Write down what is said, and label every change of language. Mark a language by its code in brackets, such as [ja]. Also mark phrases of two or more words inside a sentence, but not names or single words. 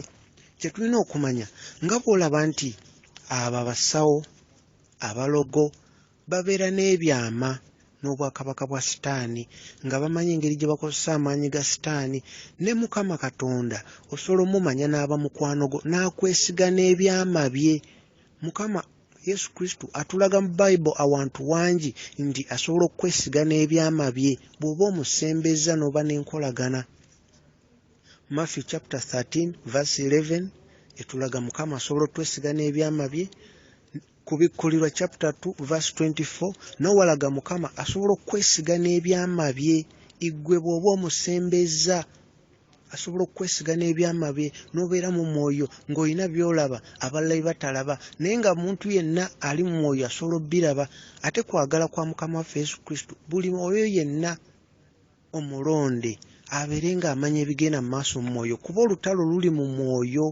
[lg] Kye tulina okumanya nga bw'olaba nti abo abasawo, abalogo babeera n'ebyama n'obwakabaka bwa Sitaani, nga bamanyi engeri gye bakozesa amaanyi ga Sitaani. Ne Mukama Katonda osobola omumanya n'aba mukwano gwo, n'akwesiga n'ebyama bye. Mukama Yesu Kristo atulaga mu Bayibuli awantu wangi nti asobola okwesiga n'ebyama bye bw'oba omusembeza n'oba n'enkolagana. [en] Matthew chapter 13 verse 11 [lg] etulaga Mukama asobola otwesiga n'ebyama bye. Kubikkulirwa [en] chapter 2 verse 24 [lg] n'owalaga Mukama asobola okwesiga n'ebyama bye. Igwe bw'oba omusembeza asobola okwesiga n'ebyama bye, n'obeera mu mwoyo ng'olina by'olaba abalala batalaba, naye nga muntu yenna ali mu mwoyo asobola obbiraba. Ate kwagala kwa Mukama waffe Yesu Kristo, buli mwoyo yenna omulonde abeere ng'amanya ebigenda mu maaso mu mwoyo, kuba olutalo luli mu mwoyo.